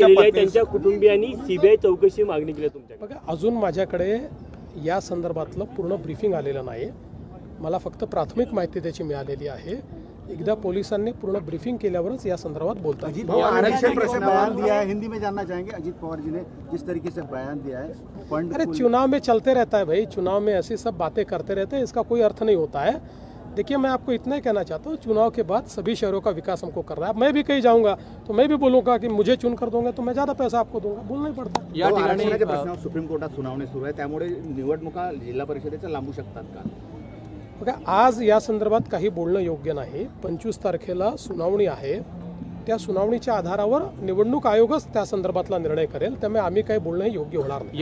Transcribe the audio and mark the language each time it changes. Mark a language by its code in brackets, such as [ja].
[mr] त्यांच्या कुटुंबियांनी सीबीआय चौकशी मागणी केली तुमच्या? बघा, अजून माझ्याकडे या संदर्भातलं पूर्ण ब्रीफिंग आलेलं नाही. मला फक्त प्राथमिक माहिती त्याची मिळालेली आहे. एकदा पोलिसांनी पूर्ण ब्रीफिंग केल्यावरच या संदर्भात बोलतात. [hi] बयान दिया है, हिंदी में जानना चाहेंगे अजीत पवार जी ने जिस तरीके से बयान दिया है. अरे चुनाव में चलते रहता है भाई, चुनाव में ऐसी सब बातें करते रहते हैं, इसका कोई अर्थ नहीं होता है. देखिए, मैं आपको इतना ही कहना चाहता हूँ, चुनाव के बाद सभी शहरों का विकास हमको करना है. मैं भी कहीं जाऊंगा तो मैं भी बोलूंगा कि मुझे चुन कर दोगे तो मैं ज़्यादा पैसा आपको दूंगा, बोलना ही पड़ता है. [mr] या ठिकाणी प्रश्नावर सुप्रीम कोर्टात सुनावणी सुरू आहे, त्यामुळे निवडणुका जिल्हा परिषदेच्या लांबू शकतात का? बघा, आज या संदर्भात काही बोलणं योग्य नाही. 25 तारखेला सुनावणी आहे. त्या सुनावणीच्या आधारावर निवडणूक आयोगच त्या संदर्भातला निर्णय करेल. त्यामुळे आम्ही काही बोलणं योग्य होणार नाही.